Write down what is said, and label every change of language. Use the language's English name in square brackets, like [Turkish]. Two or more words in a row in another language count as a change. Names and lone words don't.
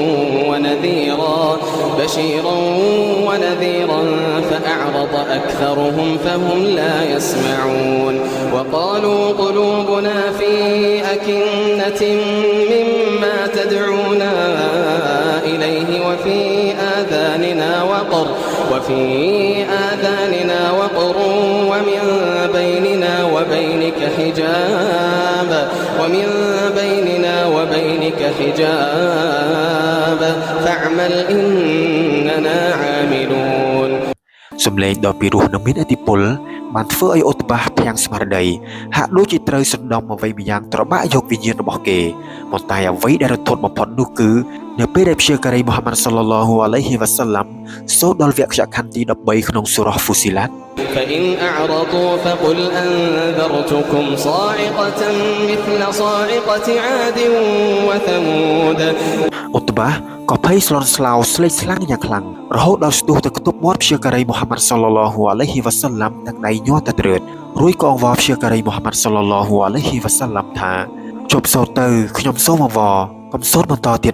[Arabic] ونذيرا فأعرض أكثرهم فهم لا يسمعون وقالوا قلوبنا في أكنة مما تدعونا إليه وفي آذاننا وقر ومن بيننا وبينك حجاب فاعمل إننا عاملون [Khmer] សំឡេងដ៏ពីរោះនិងមានឥទ្ធិពលបានធ្វើឲ្យឧតបាភាំងស្មារតីហាក់ដូចជាត្រូវសណ្ដំអ្វីម្យ៉ាងត្របាក់យកវិញ្ញាណរបស់គេប៉ុន្តែអ្វីដែលរន្ធត់បំផុត នោះគឺនៅពេលដែលព្យាការីមូហាម៉ាត់ [Arabic] صلى الله عليه وسلم [Khmer] សូត្រដល់វគ្គខណ្ឌទី13ក្នុងសូរ៉ាហ្វូស៊ីឡាត់ [Arabic] فإن أعرضوا فقل أنذرتكم صاعقة مثل صاعقة عاد وثمود [Khmer] ឧតបាក៏ភ័យស្លន់ស្លោស្លេកស្លាំងយ៉ាងខ្លាំងរហូតដល់ស្ទុះទៅខ្ទប់មាត់ព្យាការី មូហាម៉ាត់ [Arabic] صلى الله عليه وسلم [Khmer] ទាំងដៃញាស់ទៅត្រើតរួចក៏អង្វរព្យាការីមូហាម៉ាត់ [Arabic] صلى الله عليه وسلم [Khmer] ថាជប់សូត្រទៅខ្ញុំសូមអង្វរកុំសូត្របន្តទៀត